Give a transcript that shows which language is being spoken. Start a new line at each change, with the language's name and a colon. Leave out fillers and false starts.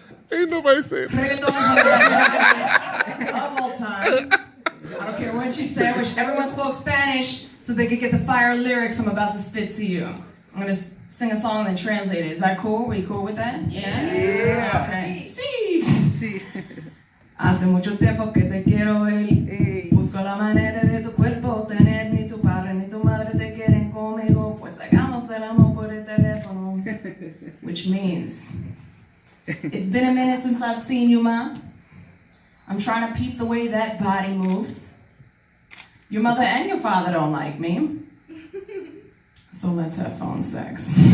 English: Ain't nobody saying Reggaeton is one of the best of all time. I don't care what you say. I wish everyone spoke Spanish so they could get the fire lyrics I'm about to spit to you. I'm going to sing a song and then translate it. Is that cool? Are you cool with that? Yeah. Okay. Sí.
Spanish: Sí. Hace mucho tiempo que te quiero ver. Busco la manera de tu cuerpo tener. Ni tu padre ni tu madre te quieren conmigo. Pues hagamos el amor por el teléfono.
English: Which means, it's been a minute since I've seen you, Ma. I'm trying to peep the way that body moves. Your mother and your father don't like me. So let's have phone sex.